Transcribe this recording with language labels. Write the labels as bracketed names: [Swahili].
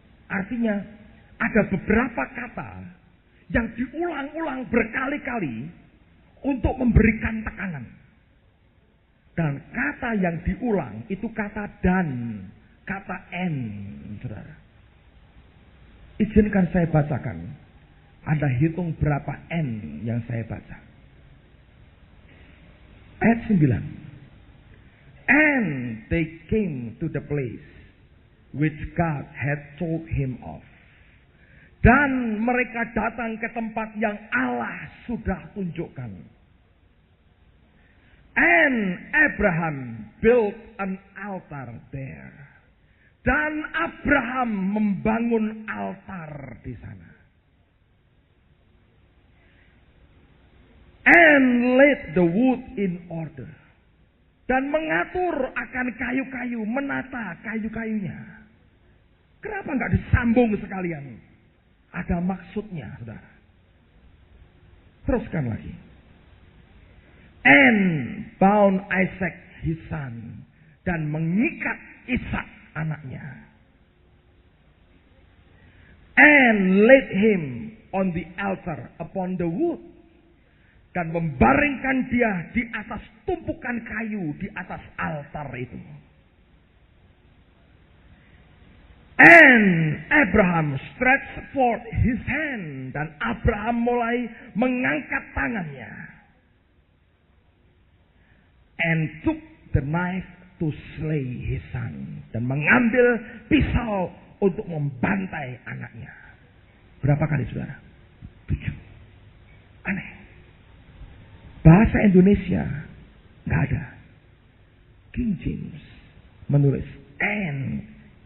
[Indonesian] Artinya ada beberapa kata yang diulang-ulang berkali-kali untuk memberikan tekanan. Dan kata yang diulang itu kata dan, kata en, saudara. Izinkan saya bacakan. Anda hitung berapa n yang saya baca. Ayat 9. [English] And they came to the place which God had told him of. [Indonesian] Dan mereka datang ke tempat yang Allah sudah tunjukkan. [English] And Abraham built an altar there. [Indonesian] Dan Abraham membangun altar di sana. [English] And laid the wood in order. [Indonesian] Dan mengatur akan kayu-kayu, menata kayu-kayunya. Kenapa enggak disambung sekalian? Ada maksudnya, saudara. Teruskan lagi. [English] And bound Isaac his son. [Indonesian] Dan mengikat Ishak anaknya. [English] And laid him on the altar upon the wood. [Indonesian] Dan membaringkan dia di atas tumpukan kayu di atas altar itu. [English] And Abraham stretched forth his hand. [Indonesian] Dan Abraham mulai mengangkat tangannya. [English] And took the knife to slay his son. [Indonesian] Dan mengambil pisau untuk membantai anaknya. Berapa kali saudara? 7. Aneh. Bahasa Indonesia nggak ada. King James menulis and.